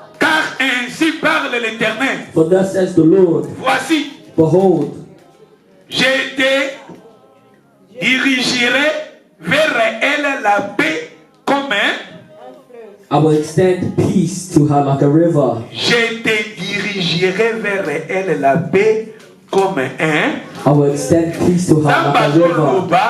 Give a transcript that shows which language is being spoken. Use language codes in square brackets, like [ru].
[fr] Car ainsi parle l'Éternel. [en] For thus says the Lord, [fr] Voici, [en] behold, [fr] je te dirigerai vers elle la paix comme un. [en] I will extend peace to her like a river. [fr] Je te dirigerai vers elle la paix comme un. [en] I will extend peace to her like a river.